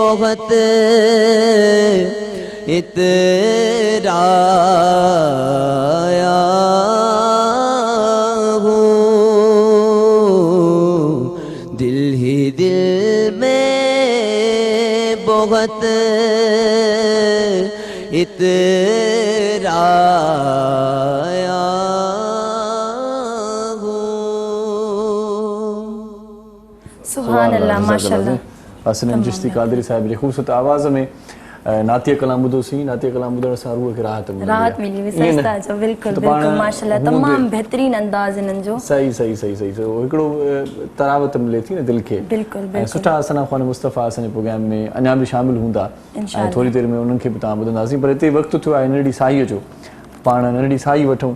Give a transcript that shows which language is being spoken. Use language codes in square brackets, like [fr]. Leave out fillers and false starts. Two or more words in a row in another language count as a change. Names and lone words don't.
[ur] بہت اترایا ہوں دل ہی دل میں بہت اترایا سبحان اللہ ماشاء اللہ حسن چشتی قادری صاحب جی خوبصورت آواز میں نعتیہ کلام [sd] ॿुधो सी نعتیہ کلام ॿुधण सां रूह खे राहत मिली राहत मिली वई सही था चओ बिल्कुलु बिल्कुलु माशाल्लाह तमामु बहितरीन अंदाज़ इन्हनि जो सही सही सही सही हिकिड़ो तरावत मिले थी न दिलि खे बिल्कुलु ऐं सुठा सना ख़्वान मुस्तफ़ा असांजे प्रोग्राम में अञा बि शामिल हूंदा ऐं थोरी देरि में उन्हनि खे बि तव्हां ॿुधंदासीं पर हिते वक़्तु थियो आहे नंढड़ी साईअ जो पाण नंढड़ी साई वठूं